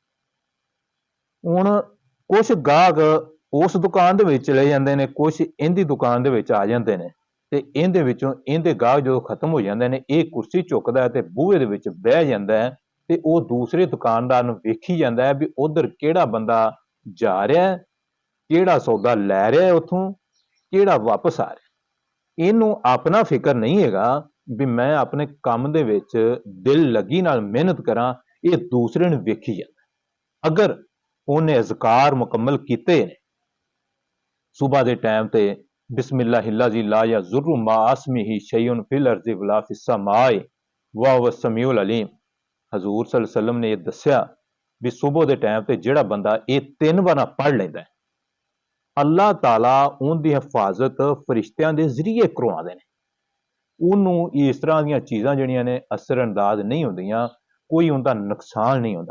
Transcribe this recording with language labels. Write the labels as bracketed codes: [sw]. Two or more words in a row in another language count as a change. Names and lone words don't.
[pa] ਹੁਣ ਕੁਝ ਗਾਹਕ ਉਸ ਦੁਕਾਨ ਦੇ ਵਿੱਚ ਚਲੇ ਜਾਂਦੇ ਨੇ, ਕੁਝ ਇਹਦੀ ਦੁਕਾਨ ਦੇ ਵਿੱਚ ਆ ਜਾਂਦੇ ਨੇ ਤੇ ਇਹਦੇ ਵਿੱਚੋਂ ਇਹਦੇ ਗਾਹਕ ਜਦੋਂ ਖਤਮ ਹੋ ਜਾਂਦੇ ਨੇ, ਇਹ ਕੁਰਸੀ ਚੁੱਕਦਾ ਤੇ ਬੂਹੇ ਦੇ ਵਿੱਚ ਬਹਿ ਜਾਂਦਾ ਹੈ ਤੇ ਉਹ ਦੂਸਰੇ ਦੁਕਾਨਦਾਰ ਨੂੰ ਵੇਖੀ ਜਾਂਦਾ ਹੈ ਵੀ ਉਧਰ ਕਿਹੜਾ ਬੰਦਾ ਜਾ ਰਿਹਾ, ਕਿਹੜਾ ਸੌਦਾ ਲੈ ਰਿਹਾ ਉੱਥੋਂ, ਕਿਹੜਾ ਵਾਪਸ ਆ ਰਿਹਾ। ਇਹਨੂੰ ਆਪਣਾ ਫਿਕਰ ਨਹੀਂ ਹੈਗਾ ਵੀ ਮੈਂ ਆਪਣੇ ਕੰਮ ਦੇ ਵਿੱਚ ਦਿਲ ਲੱਗੀ ਨਾਲ ਮਿਹਨਤ ਕਰਾਂ, ਇਹ ਦੂਸਰੇ ਨੂੰ ਵੇਖੀ ਜਾਂਦਾ। ਅਗਰ ਉਹਨੇ ਅਜ਼ਕਾਰ ਮੁਕੰਮਲ ਕੀਤੇ ਨੇ ਸੁਬਹ ਦੇ ਟਾਈਮ ਤੇ [ar] بسم الله الذي لا يضر مع اسمه شيء في الأرض ولا في السماء وهو السميع العليم. [pa] हजूर [ar] صلى الله عليه وسلم [pa] ने ਇਹ ਦੱਸਿਆ ਵੀ ਸੁਬਹ ਦੇ ਟਾਈਮ ਤੇ ਜਿਹੜਾ ਬੰਦਾ ਇਹ 3 ਵਾਰਾਂ ਪੜ੍ਹ ਲੈਂਦਾ ਹੈ, ਅੱਲਾਹ ਤਾਲਾ ਉਹਦੀ ਹਿਫਾਜ਼ਤ ਫਰਿਸ਼ਤਿਆਂ ਦੇ ਜ਼ਰੀਏ ਕਰਵਾਉਂਦੇ ਨੇ। ਉਹਨੂੰ ਇਸ ਤਰ੍ਹਾਂ ਦੀਆਂ ਚੀਜ਼ਾਂ ਜਿਹੜੀਆਂ ਨੇ ਅਸਰ ਅੰਦਾਜ਼ ਨਹੀਂ ਹੁੰਦੀਆਂ, ਕੋਈ ਉਹਦਾ ਨੁਕਸਾਨ ਨਹੀਂ ਹੁੰਦਾ।